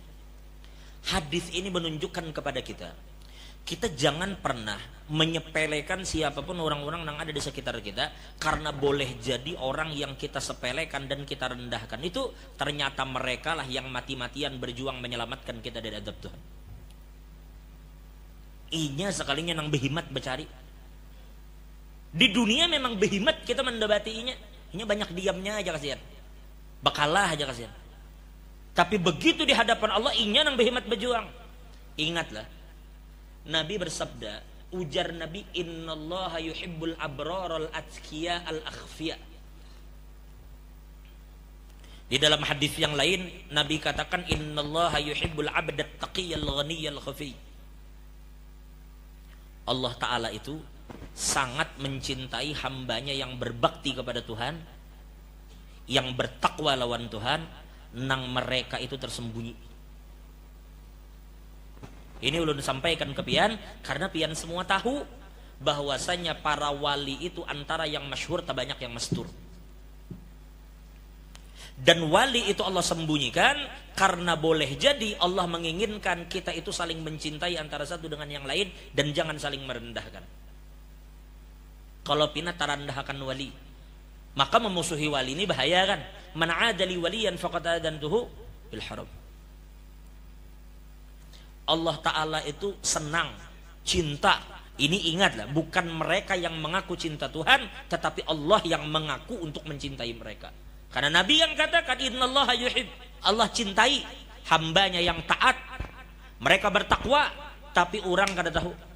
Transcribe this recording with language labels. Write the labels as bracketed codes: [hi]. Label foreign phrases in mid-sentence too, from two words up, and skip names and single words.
[id] Hadis ini menunjukkan kepada kita jangan pernah menyepelekan siapapun orang-orang yang ada di sekitar kita, karena boleh jadi orang yang kita sepelekan dan kita rendahkan itu ternyata mereka lah yang mati-matian berjuang menyelamatkan kita dari azab Tuhan. [bjn] Inya sekalinya nang behimat bercari. Di dunia memang behimat kita mendebati inya banyak diamnya aja kasihan, bakalah aja kasihan. Tapi begitu di hadapan Allah inya nang behimat berjuang. [id] Ingatlah, Nabi bersabda, ujar Nabi, [ar] إن الله يحب الأبرار الأتقياء الأخفياء. [id] Di dalam hadis yang lain Nabi katakan, [ar] إن الله يحب العبد التقي الغني الخفي. [id] Allah Ta'ala itu sangat mencintai hambanya yang berbakti kepada Tuhan, yang bertakwa lawan Tuhan, nang mereka itu tersembunyi. Ini ulun sampaikan ke pian karena pian semua tahu bahwasanya para wali itu antara yang masyhur tak banyak yang mastur. Dan wali itu Allah sembunyikan karena boleh jadi Allah menginginkan kita itu saling mencintai antara satu dengan yang lain dan jangan saling merendahkan. [bjn] Kalau pina tarandahkan wali, maka memusuhi wali ini bahaya kan? [ar] من عادى لي وليا فقد آذنته بالحرام. [id] Allah Ta'ala itu senang, cinta. Ini ingatlah, bukan mereka yang mengaku cinta Tuhan, tetapi Allah yang mengaku untuk mencintai mereka. Karena Nabi yang katakan [ar] إن الله يحب, [id] Allah cintai hambanya yang taat, mereka bertakwa, tapi orang kada tahu.